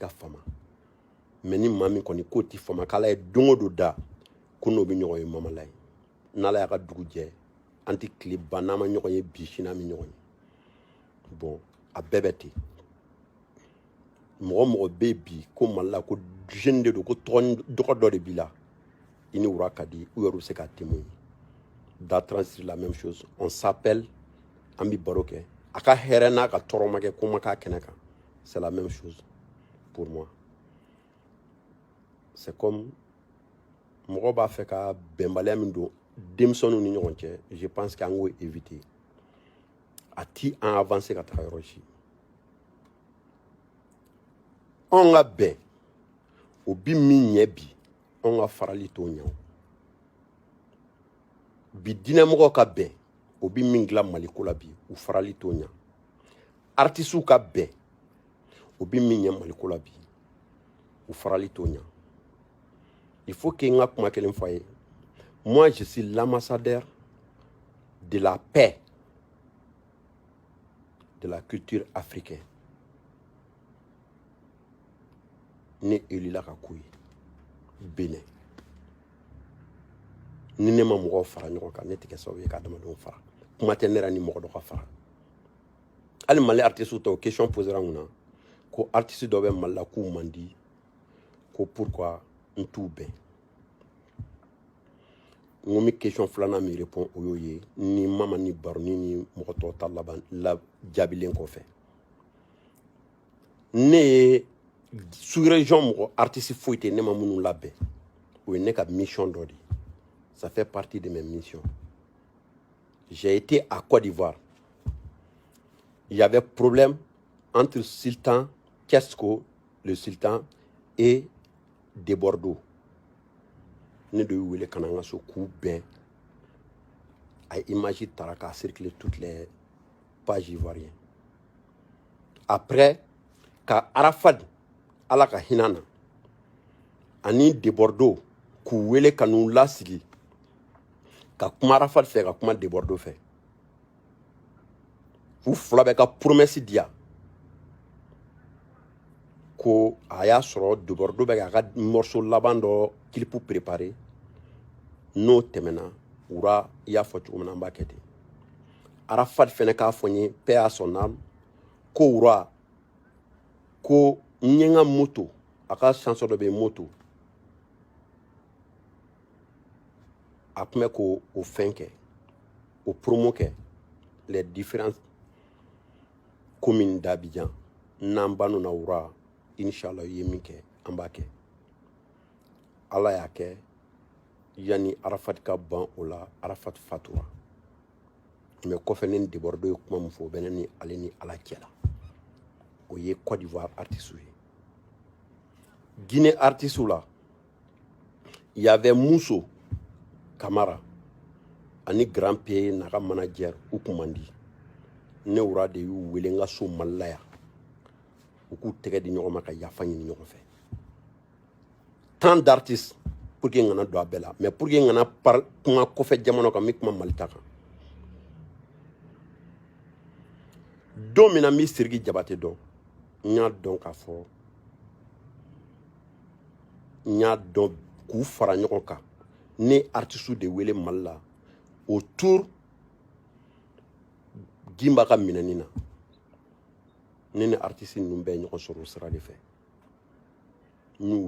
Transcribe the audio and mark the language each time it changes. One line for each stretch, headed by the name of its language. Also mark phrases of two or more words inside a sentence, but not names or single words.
Bambara: ka fama mais ni maa min kɔni k'o tɛ fama k'Ala ye don o don da ko n'o bɛ ɲɔgɔn ye Mamala ye n'Ala y'a ka dugu jɛ an tɛ tile ban n'an ma ɲɔgɔn ye bi sini an bɛ ɲɔgɔn ye bon a bɛɛ bɛ ten mɔgɔ mɔgɔ bɛ bi ko Mali la ko jeune de don ko dɔgɔ dɔ de b'i la i ni wura ka di u yɛrɛ bɛ se ka
French: témoin d'Atran c'est la même chose on s'appelle
Bambara: an bɛ baro kɛ a ka hɛrɛ n'a ka tɔɔrɔ ma kɛ ko ma k'a kɛnɛ kan
French: c'est la même chose pour moi c'est comme
Bambara: mɔgɔ b'a fɛ ka bɛnbaliya min don denmisɛnninw ni ɲɔgɔn cɛ
French: je pense que
Bambara: an k'o éviter a ti an avancer ka taga yɔrɔ si on ka bɛn o bi min ɲɛ bi on ka farali t'o ɲɛ bi diinɛmɔgɔw ka bɛn o bi min dilan maliko la bi u farali t'o ɲɛ artisiw ka bɛn o bi min ɲɛ maliko la bi u farali t'o ɲɛ
French: il faut que
Bambara: n ka kuma kelen fɔ a ye
French: moi je suis l'ambassadeur de la paix de la culture africaine
Bambara: ne élila ka k'o ye Benin ni ne ma mɔgɔw fara ɲɔgɔn kan ne tɛ kɛ sababu ye ka adamadenw fara kuma tɛ ne yɛrɛ ni mɔgɔ dɔ ka fara hali Mali artiste tɔw
French: question posera
Bambara: n kunna ko artiste dɔ bɛ Mali la k'u man di ko pourquoi n t'u bɛn n ko mi question filanan mi répond o y'o ye ni mama ni baroni ni mɔgɔ tɔw ta laban la jaabilen kɔfɛ ne ye sous-région mɔgɔ artiste foyi tɛ ne ma minnu labɛn o ye ne ka mission dɔ de ye
French: ça fait partie de mes missions j'ai été à Côte d'Ivoire il y avait problème entre Sultan Kesko le sultan et de Bordeaux
Bambara: ne de y'u wele ka na n ka so k'u bɛn a image tara k'a
French: circuler toutes les pages ivoiriennes
Bambara: après ka Arafat ala ka hinɛ na ani de Bordeaux k'u wele ka n'u lasigi ka kuma Arafat fɛ ka kuma de Bordeaux fɛ u fila bɛ ka promesse di yan ko a y'a sɔrɔ de Bordeaux bɛ k'a ka morceau laban dɔ
French: clip préparé
Bambara: n'o tɛmɛna wura i y'a fɔ cogo min na an b'a kɛ ten Arafat fɛnɛ k'a fɔ n ye
French: paix à son âme
Bambara: ko wura ko n ye n ka moto a ka chanson dɔ bɛ yen moto a tun bɛ k'o fɛn kɛ o promo kɛ
French: les différentes communes d'Abidjan
Bambara: n'an banna na wura inshallah i ye min kɛ an b'a kɛ ala y'a kɛ yani Arafat ka ban o la Arafat fatura mais kɔfɛ ne ni de Bordeaux ye kuma min fɔ o bɛ ne ni ale ni ala cɛ la o ye Côte d'Ivoire artiste ye Guinée artiste la il y avait Mousso Camara ani Grand P n'a ka manager u kun man di ne wura de y'u wele n ka so Mali la yan u k'u tɛgɛ di ɲɔgɔn ma ka yafa ɲini ɲɔgɔn fɛ
French: tant d'artistes pour que
Bambara: n kana don a bɛɛ la
French: mais pour que
Bambara: n kana kuma kɔfɛ jamana kan n bɛ kuma Mali ta kan don min na n bɛ Sidiki Jabate dɔn n y'a dɔn k'a fɔ n y'a dɔn k'u fara ɲɔgɔn kan ne artiste de wele Mali la autour Gimba ka minɛni na ne ni artiste ninnu bɛɛ ɲɔgɔn sɔrɔ o sira de fɛ n y'u